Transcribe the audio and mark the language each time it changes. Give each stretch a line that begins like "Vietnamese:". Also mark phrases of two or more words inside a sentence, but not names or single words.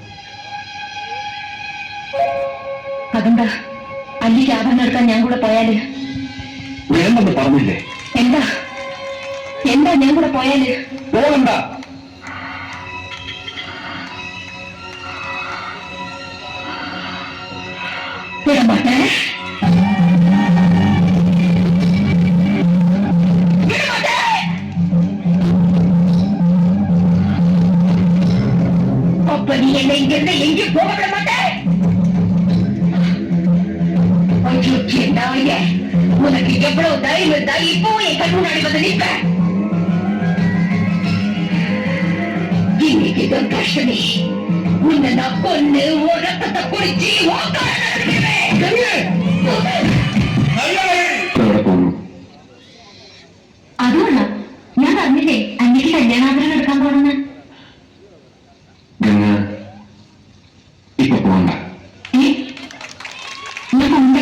Malayalam: അതെന്താ അല്ലിക്ക് ആഭരണം എടുക്കാൻ ഞാൻ കൂടെ പോയാല്? വേണ്ടെന്ന് പറഞ്ഞില്ലേ? എന്താ എന്താ ഞാൻ കൂടെ പോയാല്? പോകണ്ട. വിടമാട്ടേ?
Tamil: அப்ப நீ என்னை இங்கிருந்து எங்கே போக விட மாட்டே? அயோக்கிய நாயே, உனக்கு எவ்வளவு தைரியம் இருந்தா இப்போ என் கண் முன்னாடி வந்து நிற்ப? இன்னைக்கு துர்காஷ்டமி, உன்னை நான் கொண்டு உன் ரத்தத்தை குடிச்சு
Malayalam: ഇവിടെ പോകണം. അതുകൊള്ള ഞാൻ പറഞ്ഞില്ലേ അന്യക്ക് കല്യാണാഭരണം എടുക്കാൻ പോണെന്ന്. ഗംഗ ഇപ്പൊ പോകണ്ട. ഞാൻ പോണ്ടേ?